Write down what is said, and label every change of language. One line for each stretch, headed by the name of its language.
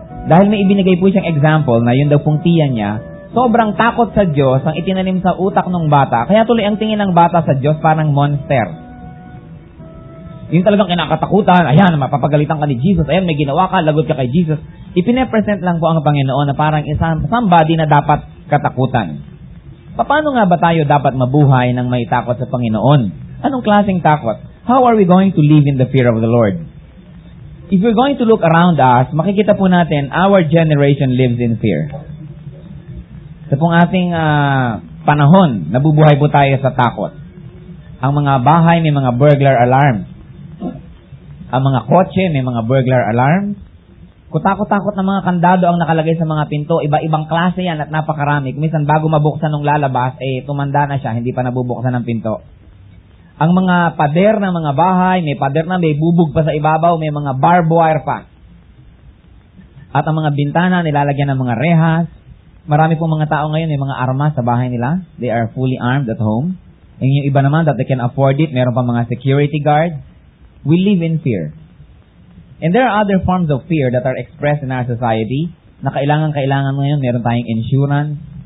Filipino: Dahil may ibinigay po siyang example na yun daw pong tiya niya, sobrang takot sa Diyos ang itinanim sa utak ng bata, kaya tuloy ang tingin ng bata sa Diyos parang monster. Yung talagang kinakatakutan, ayan, mapapagalitan ka ni Jesus, ayan, may ginawa ka, lagot ka kay Jesus. Ipine-present lang po ang Panginoon na parang isang somebody na dapat katakutan. Paano nga ba tayo dapat mabuhay ng may takot sa Panginoon? Anong klaseng takot?
English: How are we going to live in the fear of the Lord? If we're going to look around us,
Filipino: makikita po natin,
English: our generation lives in fear.
Filipino: Sa pong ating panahon, nabubuhay po tayo sa takot. Ang mga bahay may mga burglar alarms. Ang mga kotse may mga burglar alarms. Kutakot-takot na mga kandado ang nakalagay sa mga pinto. Iba-ibang klase yan at napakarami. Minsan bago mabuksan ng lalabas, tumanda na siya, hindi pa nabubuksan ng pinto. Ang mga pader ng mga bahay, may pader na may bubog pa sa ibabaw, may mga barbed wire pa. At ang mga bintana, nilalagyan ng mga rehas. Marami pong mga tao ngayon, may mga armas sa bahay nila.
English: They are fully armed at home. And
Filipino: yung iba naman,
English: that they can afford it,
Filipino: meron pa mga
English: security guard. We live in fear. And there are other forms of fear that are expressed in our society
Filipino: na kailangan ngayon, meron tayong
English: insurance.